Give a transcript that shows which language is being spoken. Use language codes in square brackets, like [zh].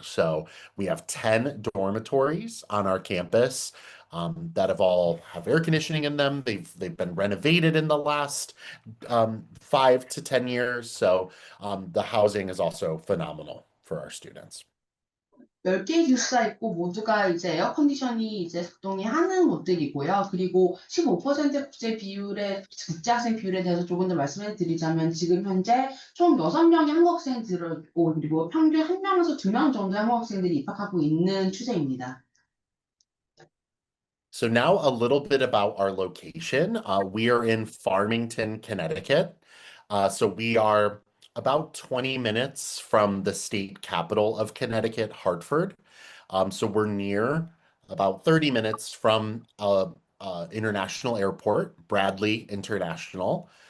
[en] So we have 10 dormitories on our campus that have all have air conditioning in them. They've been renovated in the last 5 to 10 years. So the housing is also phenomenal for our students. [ko] 10개의 기숙사 있고 모두가 이제 에어컨디션이 이제 작동이 하는 곳들이고요. 그리고 15% 국제 학생 비율에 대해서 조금 더 말씀을 드리자면 지금 현재 총 6명의 한국 학생이 들어있고 그리고 평균 1명에서 2명 정도의 한국 학생들이 입학하고 있는 추세입니다. [en] So now a little bit about our location. We are in Farmington, Connecticut. So we are about 20 minutes from the state capital of Connecticut, Hartford. So we're near about 30 minutes from international airport, Bradley International.